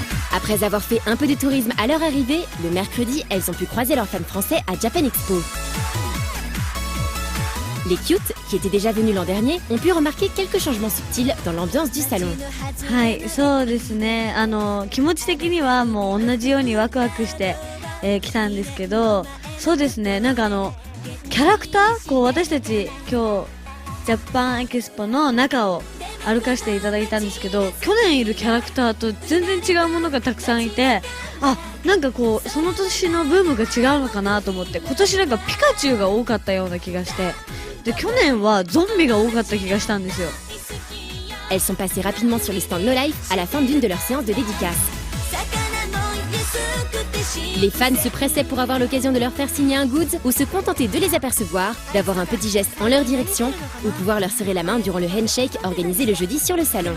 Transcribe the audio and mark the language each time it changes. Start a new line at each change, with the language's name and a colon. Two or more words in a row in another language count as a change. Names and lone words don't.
French: Après avoir fait un peu de tourisme à leur arrivée, le mercredi, elles ont pu croiser leurs fans français à Japan Expo. Les Cute, qui étaient déjà venus l'an dernier, ont pu remarquer quelques changements subtils dans l'ambiance du salon.
Japanese: はい、そうですね。気持ち的にはもう同じようにワクワクして、来たんですけど、そうですね。なんかキャラクターこう私たち今日ジャパンエキスポの中を歩かせていただいたんですけど、去年いるキャラクターと全然違うものがたくさんいて、なんかこうその年のブームが違うのかなと思って、今年なんかピカチュウが多かったような気がして、で去年はゾンビが多かった気がしたんですよ。
French: Elles sont passées rapidement sur les stands No Life à la fin d'une de leurs séances de dédicace. Les fans se pressaient pour avoir l'occasion de leur faire signer un goods ou se contenter de les apercevoir, d'avoir un petit geste en leur direction ou pouvoir leur serrer la main durant le handshake organisé le jeudi sur le salon.